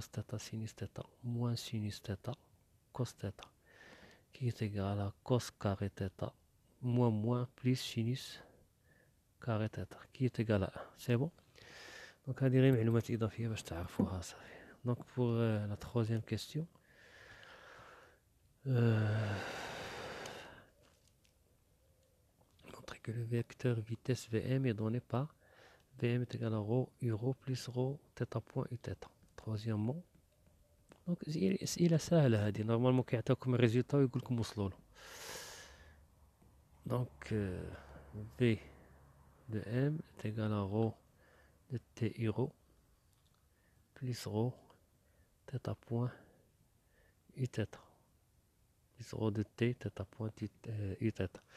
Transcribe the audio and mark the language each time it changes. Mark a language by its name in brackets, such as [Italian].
[French] Cos θ sinus θ moins sinus θ cos θ, qui est égal à cos carré θ moins plus sinus carré θ, qui est égal à 1. C'est bon. Donc [Arabic] هذه غير معلومات إضافية باش تعرفوها صافي. [French] Donc pour la troisième question, montrer que le vecteur vitesse Vm est donné par Vm est égal à rho U rho plus rho θ point U θ. Troisièmement, donc [Arabic] الأسئلة سهلة هذه، نورمالمون كيعطيكم الريزولتا ويقول لكم وصلوا له. [French] Donc V de M est égal à rho de T U rho plus rho θ point U θ plus rho de T θ point U θ.